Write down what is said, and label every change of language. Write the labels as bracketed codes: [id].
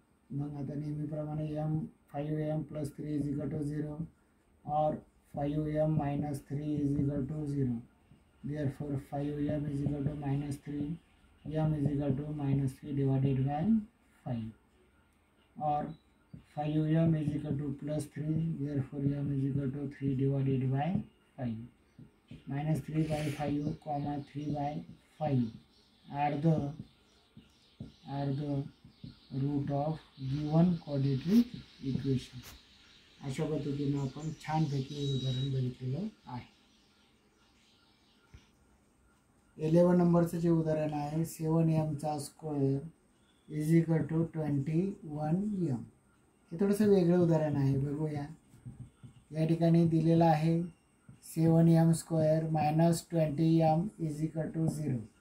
[mr] मग आता नेहमीप्रमाणे [en] 5m plus 3 is equal to 0 और 5m minus 3 is equal to 0. Therefore 5m is equal to minus 3, m is equal to minus 3 divided by 5 और 5m is equal to plus 3, therefore m is equal to 3 divided by 5. Minus 3 by 5 comma 3 by 5 are the root of given quadratic equation. [mr] अशा पद्धतीने आपण छानपैकी उदाहरण बघितलेलं आहे. 11 नंबरचं जे उदाहरण आहे 7mचा square [en] is equal to [mr] 21m. हे थोडंसं वेगळं उदाहरण आहे, बघूया. या ठिकाणी दिलेलं आहे 7m² [en] Minus 20m is equal to 0.